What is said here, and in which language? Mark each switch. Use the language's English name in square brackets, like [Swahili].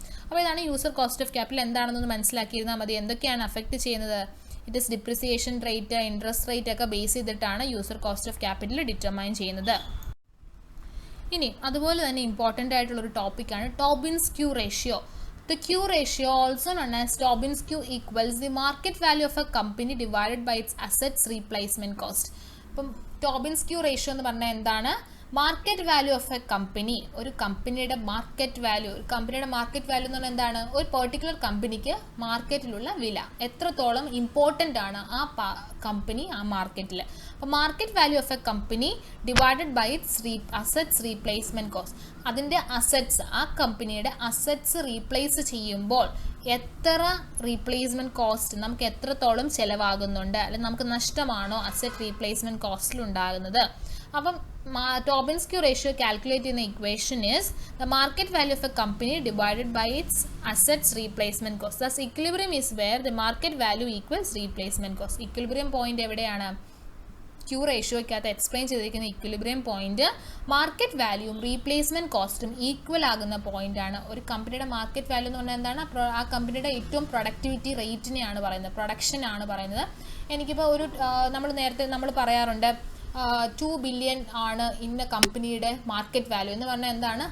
[Malayalam] അപ്പോൾ ഇതാണ് user cost of capital. എന്താണെന്നൊന്ന് മനസ്സിലാക്കിയിരുന്നാൽ മതി. എന്തൊക്കെയാണ് അഫക്റ്റ് ചെയ്യുന്നത്? [English] it is depreciation rate, interest rate [Malayalam] ഒക്കെ ബേസ് ചെയ്തിട്ടാണ് user cost of capital determine ചെയ്യുന്നത്. ഇനി അതുപോലെ തന്നെ ഇമ്പോർട്ടൻ്റ് ആയിട്ടുള്ളൊരു ടോപ്പിക്കാണ് ടോബിൻസ് Q ratio. [English] The Q ratio, also known as Tobin's Q, equals the market value of a company divided by its assets replacement cost. [Malayalam] അപ്പം ടോബിൻസ് Q ratio എന്ന് പറഞ്ഞാൽ എന്താണ്? Market value of A company, ഒരു കമ്പനിയുടെ market value, എന്ന് പറഞ്ഞാൽ എന്താണ്? ഒരു പെർട്ടിക്കുലർ കമ്പനിക്ക് മാർക്കറ്റിലുള്ള വില എത്രത്തോളം ഇമ്പോർട്ടൻ്റ് ആണ് ആ കമ്പനി ആ മാർക്കറ്റിൽ. [English] അപ്പോൾ market value of a company divided by its assets replacement cost. [Malayalam] അതിൻ്റെ അസറ്റ്സ്, ആ കമ്പനിയുടെ അസറ്റ്സ് റീപ്ലേസ് ചെയ്യുമ്പോൾ എത്ര റീപ്ലേസ്മെൻറ്റ് കോസ്റ്റ്, നമുക്ക് എത്രത്തോളം ചിലവാകുന്നുണ്ട്, അല്ലെങ്കിൽ നമുക്ക് നഷ്ടമാണോ അസറ്റ് റീപ്ലേസ്മെൻറ്റ് കോസ്റ്റിൽ ഉണ്ടാകുന്നത്. [English] അപ്പം Tobin's Q ratio calculated in the equation is the market value of a company divided by its assets replacement cost. Thus equilibrium is where the market value equals replacement cost. [Malayalam] Equilibrium point എവിടെയാണ്? Q ratioയ്ക്കകത്ത് explain ചെയ്തിരിക്കുന്ന equilibrium point market വാല്യൂവും replacement കോസ്റ്റും equal ആകുന്ന point ആണ്. ഒരു കമ്പനിയുടെ market value എന്ന് പറഞ്ഞാൽ എന്താണ്? ആ കമ്പനിയുടെ ഏറ്റവും പ്രൊഡക്ടിവിറ്റി റേറ്റിനെയാണ് പറയുന്നത്, പ്രൊഡക്ഷൻ ആണ് പറയുന്നത്. എനിക്കിപ്പോൾ ഒരു നമ്മൾ പറയാറുണ്ട് 2 ബില്യൺ ആണ് ഇന്ന കമ്പനിയുടെ മാർക്കറ്റ് വാല്യൂ എന്ന് പറഞ്ഞാൽ എന്താണ്?